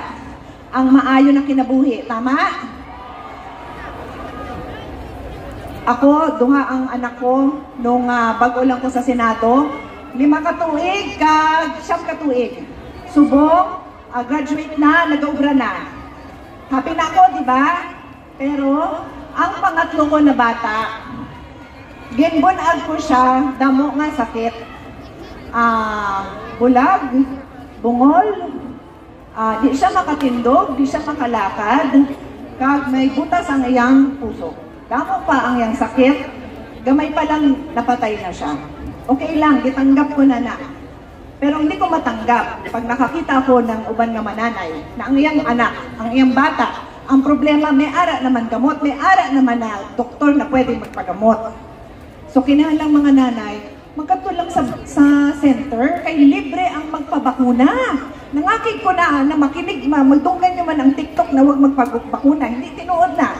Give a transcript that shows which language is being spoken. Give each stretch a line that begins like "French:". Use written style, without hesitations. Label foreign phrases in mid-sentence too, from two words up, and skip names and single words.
Hiligaynon: Ang maayo na kinabuhi. Tama? Ako, duha ang anak ko nung bago lang ko sa Senado. 5 katuig, 7 katuig. Subong, graduate na, nag-obra na. Happy na ako, di ba? Pero, ang pangatlo ko na bata, ginbunag ko siya, damo nga sakit. Bulag, bungol, di siya makatindog, di siya makalakad, kag may butas ang iyang puso. Damo pa ang iyang sakit, gamay pa lang napatay na siya. Okay lang, gitanggap ko na na. Pero
Filipino: hindi ko matanggap pag nakakita
Hiligaynon: ko ng uban nga mananay na ang iyang anak, ang iyang bata, ang problema may ara naman gamot, may ara naman na doktor na pwede magpagamot. So kinahanglan mga nanay, magkatulang sa center kay libre ang magpabakuna. Nangakig ko na makinig, magdunggan nyo man ang TikTok na
Filipino: huwag magpabakuna,
Hiligaynon: hindi tinuod na.